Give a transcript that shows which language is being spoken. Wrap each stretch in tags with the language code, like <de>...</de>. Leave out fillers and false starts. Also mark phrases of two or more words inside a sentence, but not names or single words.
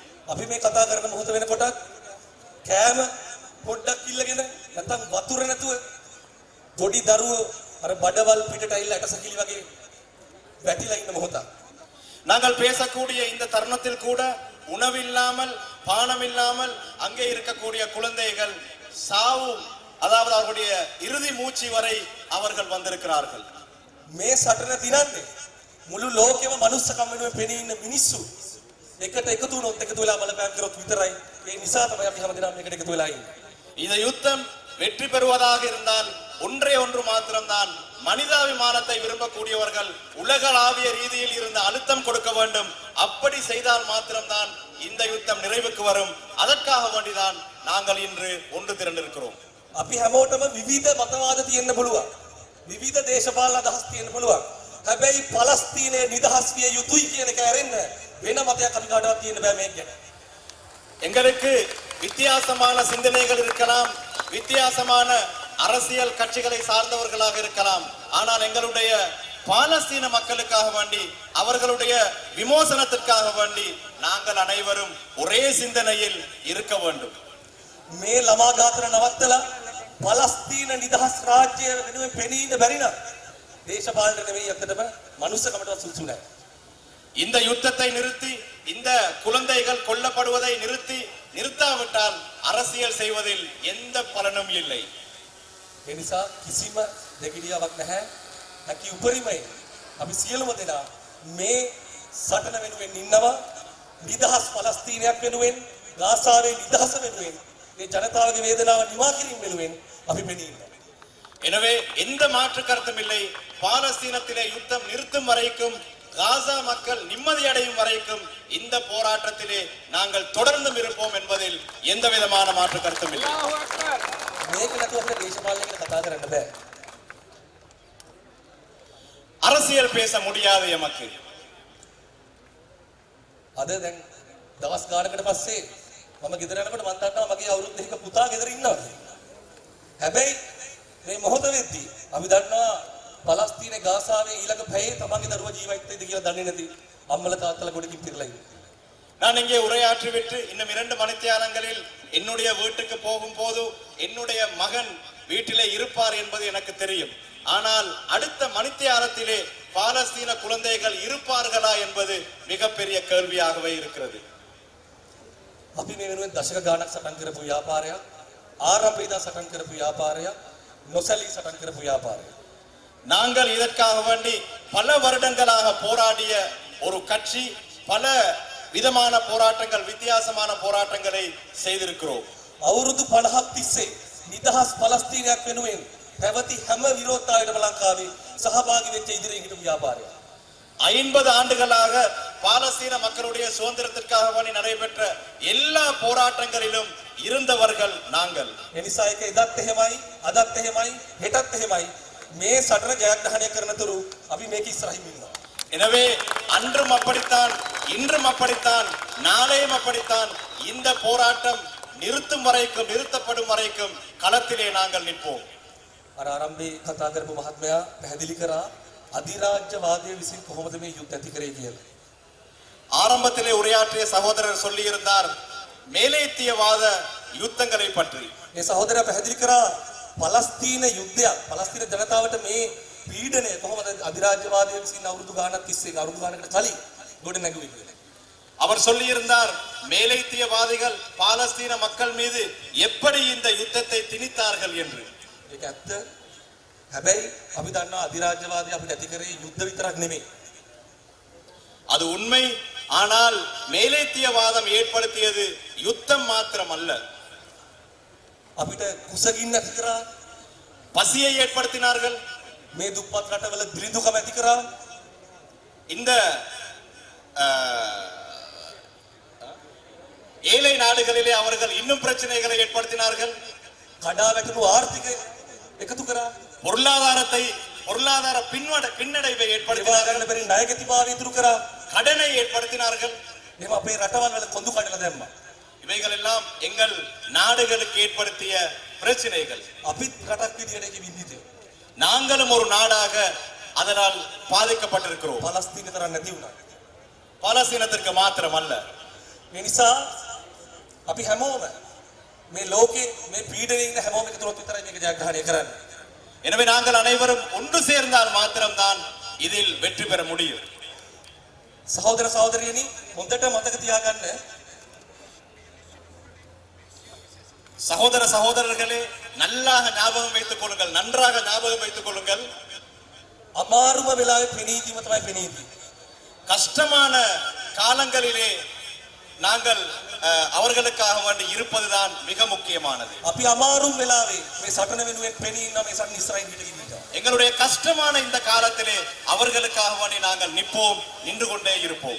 <si>අපි මේ කතා කරන මොහොත වෙනකොට කෑම පොඩ්ඩක් ඉල්ලගෙන නැත්නම් වතුර නැතුව පොඩි දරුවෝ අර බඩවල් පිටට ඇවිල්ලා ඇටසකිලි වගේ වැටිලා ඉන්න මොහොතක්.</si> <ta>நாங்கள் பேசக்கூடிய இந்த தருணத்தில் கூட உணவில்லாமல் பானமில்லாமல் அங்கே இருக்கக்கூடிய குழந்தைகள் சாவு அதாவது அவருடைய இறுதி மூச்சு வரை அவர்கள் வந்திருக்கிறார்கள்.</ta> <si>මේ සටන දිනන්නේ මුළු ලෝකෙම මනුස්සකම් වෙනුවෙන් පෙනී ඉන්න මිනිස්සු එකට එකතු වුණොත් එකතු වෙලා බලපෑම් කරොත් විතරයි. ඒ නිසා තමයි අපි හැමදෙනාම මේකට එකතු වෙලා ඉන්නේ.</si> <ta>இந்த யுத்தம் வெற்றி பெறுவதாக இருந்தால் ஒன்றே ஒன்று மாத்திரம்தான், மனிதாபிமானத்தை விரும்பக்கூடியவர்கள் உலகளாவிய ரீதியில் இருந்த அழுத்தம் கொடுக்க வேண்டும். அப்படி செய்தால் மாத்திரம்தான் இந்த யுத்தம் நிறைவுக்கு வரும். அதற்காக வேண்டிதான் நாங்கள் இன்று ஒன்று திரண்டிருக்கிறோம்.</ta> <si>අපි හැමෝටම විවිධ මතවාද තියෙන්න පුළුවන්. විවිධ දේශපාලන අදහස් තියෙන්න පුළුවන්. හැබැයි පලස්තීනයේ නිදහස් විය යුතුයි කියන එක ඇරෙන්න වෙන මතයක් අපි කාටවත් තියෙන්න බෑ මේක ගැන.</si> <ta>எங்களுக்கு வித்தியாசமான சிந்தனைகள் இருக்கலாம், வித்தியாசமான அரசியல் கட்சிகளை சார்ந்தவர்களாக இருக்கலாம். ஆனால் எங்களுடைய பாலஸ்தீன மக்களுக்காக வேண்டி அவர்களுடைய விமோசனத்திற்காக வேண்டி நாங்கள் அனைவரும் ஒரே சிந்தனையில் இருக்க வேண்டும்.</ta> <si>මේ ළමා ඝාතන නවත්තලා පලස්තීන නිදහස් රාජ්‍ය වෙනුවෙන් පෙනී ඉන්න බැරි නම් දේශපාලන නෙවෙයි අතටම මනුස්සකමටවත් සුසු නැහැ.</si> <ta>இந்த யுத்தத்தை நிறுத்தி இந்த குழந்தைகள் கொல்லப்படுவதை நிறுத்தாவிட்டால் அரசியல் செய்வதில் எந்த பலனும் இல்லை.</ta> <si>ඒ නිසා කිසිම දෙගිඩියාවක් නැහැ. හැකි උපරිමයි අපි සියලුම දෙනා මේ සටන වෙනුවෙන් ඉන්නවා. නිදහස් පලස්තීනයක් වෙනුවෙන්, ගාසාවේ නිදහස වෙනුවෙන්, මේ ජනතාවගේ වේදනාව නිවා කිරීම වෙනුවෙන් අපි පෙනී ඉන්නවා.</si> <ta>எனவே எந்த மாற்று கருத்தும் இல்லை. பாலஸ்தீனத்திலே யுத்தம் நிறுத்தும் வரைக்கும், காசா மக்கள் நிம்மதி அடையும் வரைக்கும் இந்த போராட்டத்திலே நாங்கள் தொடர்ந்தும் இருப்போம் என்பதில் எந்த விதமான மாற்று கருத்தும் இல்லை.</ta> <si>මේක නැතුව අපිට දේශපාලනය ගැන කතා කරන්න බෑ.</si> <ta>அரசியல் பேச முடியாது எமக்கு.</ta> <si>අද දැන් දවස් ගානකට පස්සේ මම ගෙදර යනකොට මම දන්නවා මගේ අවුරුදු දෙකක පුතා ගෙදර ඉන්නවා. හැබැයි මේ මොහොත වෙද්දී අපි දන්නවා පලස්තීනයේ ගාසාවේ ඊළඟ පැයේ තමන්ගේ දරුවා ජීවත් වෙයිද කියලා දන්නේ නැති අම්මල තාත්තලා ගොඩකින් පිරලා ඉන්නේ.</si> <ta>நான் இங்கே உரையாற்றிவிட்டு இன்னும் 2 மணித்தியாலங்களில் என்னுடைய வீட்டுக்கு போகும்போது என்னுடைய மகன் வீட்டிலே இருப்பார் என்பது எனக்கு தெரியும். ஆனால் அடுத்த மணித்தியாலத்திலே பாலஸ்தீன குழந்தைகள் இருப்பார்களா என்பது மிகப்பெரிய கேள்வியாகவே இருக்கிறது.</ta> <si>අපි මේ වෙනුවෙන් දශක ගාණක් සටන් කරපු ව්‍යාපාරයක්, ආරම්භයේ ඉඳන් සටන් කරපු ව්‍යාපාරයක්, නොසැලී සටන් කරපු ව්‍යාපාරයක්.</si> <ta>நாங்கள் இதற்காக வேண்டி பல வருடங்களாக போராடிய ஒரு கட்சி, பல விதமான போராட்டங்கள், வித்தியாசமான போராட்டங்களை செய்திருக்கிறோம்.</ta> <si>අවුරුදු 50ක් තිස්සේ නිදහස් පලස්තීනයක් වෙනුවෙන් පැවති හැම විරෝධතාවයකටම ලංකාවේ සහභාගී වෙච්ච ඉදිරියෙන් හිටපු ව්‍යාපාරයක්.</si> <ta>50 ஆண்டுகளாக பாலஸ்தீன மக்களுடைய சுதந்திரத்திற்காக வேண்டி நடைபெற்ற எல்லா போராட்டங்களிலும் இருந்தவர்கள் நாங்கள்.</ta> <si>එනිසා ඒක එදත් එහෙමයි, අදත් එහෙමයි, හෙටත් එහෙමයි. මේ සටන ජයග්‍රහණය කරන තුරු අපි මේක ඉස්සරහින් ඉන්නවා.</si> <ta>எனவே அன்றும் அப்படித்தான், இன்றும் அப்படித்தான், நாளையும் அப்படித்தான். இந்த போராட்டம் நிறுத்தப்படும் வரைக்கும் களத்திலே நாங்கள் நிற்போம்.</ta> <si>අර ආරම්භයේ කතා කරපු මහත්මයා පැහැදිලி කරා අධිරාජ්‍යවාදයේ විසින් කොහොමද මේ යුද්ධ ඇති කරේ කියලා.</si> <ta>ஆரம்பத்திலே உரையாற்றிய சகோதரர் சொல்லி இருந்தார் மேலேத்தியவாத யுத்தங்களை பற்றி.</ta> <si>මේ සහෝදරයා පැහැදිලි කරා පලස්තීන යුද්ධයක්, පලස්තීන ජනතාවට මේ පීඩනය කොහොමද අධිරාජ්‍යවාදයේ විසින් අවුරුදු ගාණක් තිස්සේ, අවුරුදු ගාණකට කලින් ගොඩ නැගුවේ කියලා.</si> <ta>அவர் சொல்லி இருந்தார் மேலேத்தியவாதிகள் பாலஸ்தீன மக்கள் மீது எப்படி இந்த யுத்தத்தை திணித்தார்கள் என்று.</ta> <si>ඒක ඇත්ත. හැබැයි අපි දන්නා අධිරාජ්‍යවාදී අපිට ඇති කරේ යුද්ධ විතරක් නෙමෙයි.</si> <ta>அது உண்மை. ஆனால் மேலேத்தியவாதம் ஏற்படுத்தியது யுத்தம் மாத்திரம் அல்ல.</ta> <si>අපිට කුසගින්න ඇති කරා,</si> <ta>பசியை ஏற்படுத்தினார்கள்.</ta> <si>මේ දුප්පත් රටවල දිලිඳුකම ඇති කරා.</si> <ta>இந்த ஏழை நாடுகளிலே அவர்கள் இன்னும் பிரச்சனைகளை ஏற்படுத்தினார்கள்.</ta> <si>කඩා වැටුණු ආර්ථිකය එකතු කරා.</si> <ta>பொருளாதார பின்னடைவை</ta> <si>ඒවා</si> <ta>ஏற்படுத்தினார்கள்.</ta> <si>ගන්න බැරි ණයගැතිභාවය ඉතුරු කරා.</si> <ta>கடனை ஏற்படுத்தினார்கள்.</ta> <si>එහෙම අපේ රටවල් වල කොඳු කඩලා දැම්මා.</si> <ta>இவைகள் எல்லாம் எங்கள் நாடுகளுக்கு ஏற்படுத்திய பிரச்சனைகள்.</ta> <si>අපිත් රටක් විදියට ඒක විඳිතේ.</si> <ta>நாங்களும் ஒரு நாடாக அதனால் பாதிக்கப்பட்டிருக்கிறோம்.</ta> <si>පලස්තීන තරම් නැති වුණා.</si> <ta>பாலஸ்தீனத்திற்கு மாத்திரம் அல்ல.</ta> <si>ඒ නිසා අපි හැමෝම මේ ලෝකේ මේ පීඩනයේ ඉන්න හැමෝම එකතුවත් විතරයි මේක ජයග්‍රහණය කරන්නේ.</si> <ta>எனவே நாங்கள் அனைவரும் ஒன்று சேர்ந்தால் மாத்திரம்தான் இதில் வெற்றி பெற முடியும்.</ta> <si>සහෝදර සහෝදරියනි හොඳට මතක තියාගන්න</si> <ta>சகோதர சகோதரர்களே, நல்லாக ஞாபகம் வைத்துக் கொள்ளுங்கள், நன்றாக ஞாபகம் வைத்துக் கொள்ளுங்கள்.</ta> <si>අමාරුම වෙලාවේ පෙනීදීම තමයි පෙනීදී.</si> <ta>கஷ்டமான காலங்களிலே நாங்கள் அவர்களுக்காக வேண்டி இருப்பதுதான் மிக முக்கியமானது.</ta> <si>අපි අමාරුම වෙලාවේ මේ සටන වෙනුවෙන් පෙනී ඉන්න මේ සටන ඉස්සරහින් හිටගෙන ඉන්නවා.</si> <ta>எங்களுடைய கஷ்டமான இந்த காலத்திலே அவர்களுக்காக வேண்டி நாங்கள் நிற்போம், நின்று கொண்டே இருப்போம்.</ta>